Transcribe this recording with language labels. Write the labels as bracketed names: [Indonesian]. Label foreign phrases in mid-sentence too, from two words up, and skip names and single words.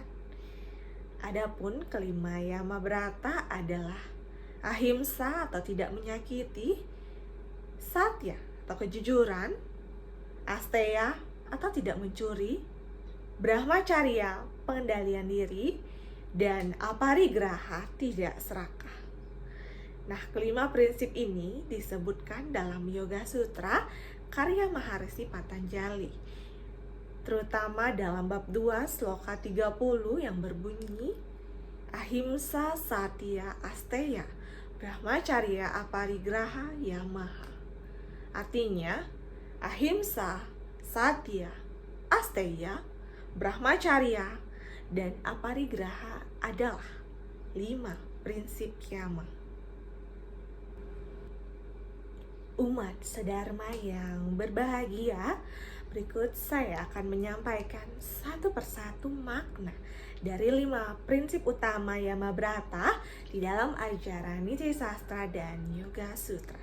[Indonesian] Adapun kelima Yamabrata adalah ahimsa atau tidak menyakiti, satya atau kejujuran, asteya atau tidak mencuri, brahmacharya pengendalian diri, dan aparigraha tidak serakah. Nah, kelima prinsip ini disebutkan dalam Yoga Sutra karya Maharishi Patanjali, terutama dalam bab 2 sloka 30 yang berbunyi [Sanskrit] ahimsa, satya, asteya, brahmacharya, aparigraha, yamaha. [Indonesian] Artinya, [Sanskrit] ahimsa, satya, asteya, brahmacharya, [Indonesian] dan aparigraha adalah 5 prinsip yama. Umat sedharma yang berbahagia, berikut saya akan menyampaikan satu persatu makna dari 5 prinsip utama Yamabrata di dalam ajaran Niti Sastra dan Yoga Sutra.